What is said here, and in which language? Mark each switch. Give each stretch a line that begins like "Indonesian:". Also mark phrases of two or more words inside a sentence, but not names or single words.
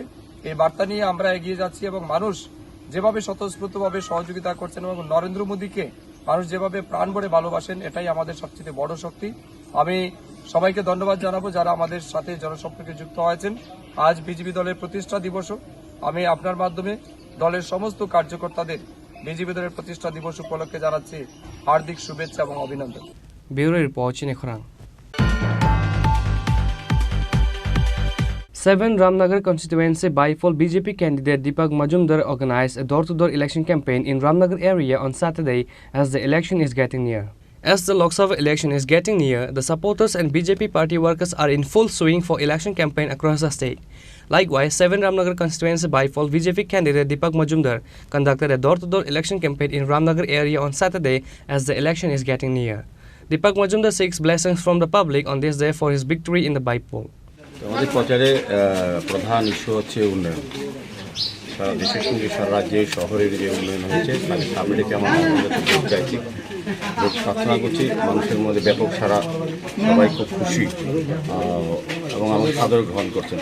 Bangla: এই বার্তা নিয়ে আমরা এগিয়ে যাচ্ছি এবং মানুষ যেভাবে স্বতঃস্ফূর্তভাবে সহযোগিতা করছেন এবং নরেন্দ্র মোদীকে মানুষ যেভাবে প্রাণ ভরে ভালোবাসেন এটাই আমাদের সবচেয়ে বড় শক্তি। আমি সবাইকে ধন্যবাদ জানাবো যারা আমাদের সাথে জনসম্পর্কে যুক্ত হয়েছেন। আজ বিজেপি দলের প্রতিষ্ঠা দিবস, আমি আপনার মাধ্যমে দলের সমস্ত কার্যকর্তাদের বিজেপি দলের প্রতিষ্ঠা দিবস উপলক্ষে জানাচ্ছি হার্দিক শুভেচ্ছা এবং অভিনন্দন।
English: Bureau Report, Chinikhorang. 7 Ramnagar constituency by-poll BJP candidate Deepak Majumdar organized a door-to-door election campaign in Ramnagar area on Saturday as the election is getting near. As the Lok Sabha election is getting near, the supporters and BJP party workers are in full swing for election campaign across the state. Likewise, 7 Ramnagar constituency by-poll BJP candidate Deepak Majumdar conducted a door-to-door election campaign in Ramnagar area on Saturday as the election is getting near. Deepak Majumdar seeks blessings from the public on this day for his victory in the by-poll.
Bangla: আমাদের প্রচারে প্রধান ইস্যু হচ্ছে উন্নয়ন। সারা দেশের সঙ্গে সারা রাজ্যে শহরের যে উন্নয়ন হয়েছে তাকে সামনে রেখে আমরা ভোট চাইছি, ভোট প্রার্থনা করছি। মানুষের মধ্যে ব্যাপক সারা, সবাই খুব খুশি এবং আমাকে সাদরে গ্রহণ করছেন।